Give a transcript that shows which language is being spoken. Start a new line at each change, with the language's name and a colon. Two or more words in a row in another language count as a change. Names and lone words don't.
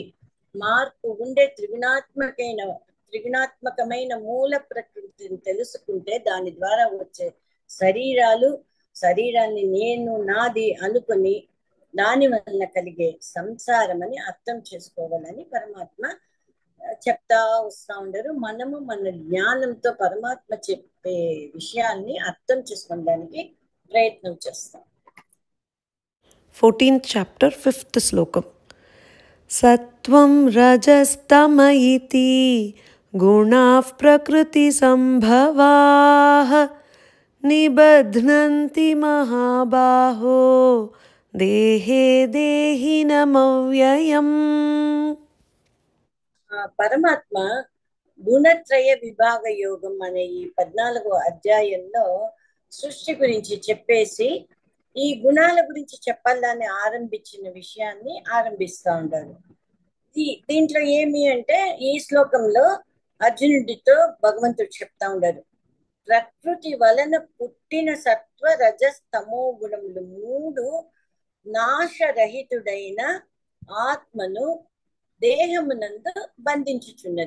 Telugu: మార్పు ఉండే త్రిగుణాత్మకమైన మూల ప్రకృతిని తెలుసుకుంటే దాని ద్వారా వచ్చే శరీరాన్ని నేను నాది అనుకుని దాని వలన కలిగే సంసారం అని అర్థం చేసుకోవాలని పరమాత్మ చెప్తా వస్తా ఉండరు. మనము మన జ్ఞానంతో పరమాత్మ చెప్పే విషయాన్ని అర్థం చేసుకోవడానికి ప్రయత్నం చేస్తాం.
English: 14th chapter 5th slokam.
Sanskrit: सत्त्वं रजस्तम इति गुणाः प्रकृति सम्भवाः निबध्नन्ति महाबाहो देहे देहिनमव्ययम्.
Telugu: పరమాత్మ గుణత్రయ విభాగ యోగం అనే ఈ 14వ అధ్యాయంలో సృష్టి గురించి చెప్పేసి ఈ గుణాల గురించి చెప్పాలని ఆరంభించిన విషయాన్ని ఆరంభిస్తా ఉంటారు. దీంట్లో ఏమి అంటే ఈ శ్లోకంలో అర్జునుడితో భగవంతుడు చెప్తా ఉంటారు, ప్రకృతి వలన పుట్టిన సత్వ రజస్తమో గుణములు 3 నాశరహితుడైన ఆత్మను దేహమునందు బంధించుచున్నది.